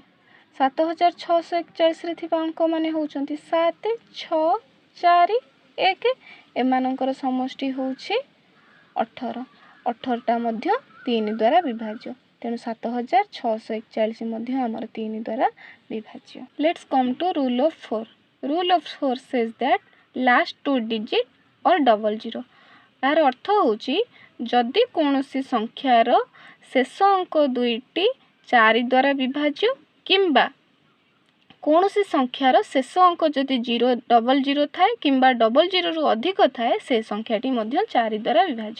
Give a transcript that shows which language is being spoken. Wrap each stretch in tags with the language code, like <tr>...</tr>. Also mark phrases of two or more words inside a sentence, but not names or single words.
<or>7641 ରେ ଥିବା ଅଙ୍କ ମାନେ ହେଉଛନ୍ତି 7 6 4 1, ଏମାନଙ୍କର ସମଷ୍ଟି ହେଉଛି 18. 18 ଟା ମଧ୍ୟ 3 ଦ୍ୱାରା ବିଭାଜ୍ୟ, ତେଣୁ 7641 ମଧ୍ୟ ଆମର 3 ଦ୍ୱାରା ବିଭାଜ୍ୟ.</or> <en>let's come to rule of 4. rule of 4. रूल ऑफ 4 says that last 2 digit or double zero.</en> <or>ଯାହାର ଅର୍ଥ ହେଉଛି ଯଦି କୌଣସି ସଂଖ୍ୟାର ଶେଷ ଅଙ୍କ 2ଟି 4 ଦ୍ୱାରା ବିଭାଜ୍ୟ କିମ୍ବା କୌଣସି ସଂଖ୍ୟାର ଶେଷ ଅଙ୍କ ଯଦି 0</or> <en>double zero</en> <or>ଥାଏ କିମ୍ବା</or> <en>double zero</en> <or>ରୁ ଅଧିକ ଥାଏ ସେ ସଂଖ୍ୟାଟି ମଧ୍ୟ 4 ଦ୍ୱାରା ବିଭାଜ୍ୟ.</or>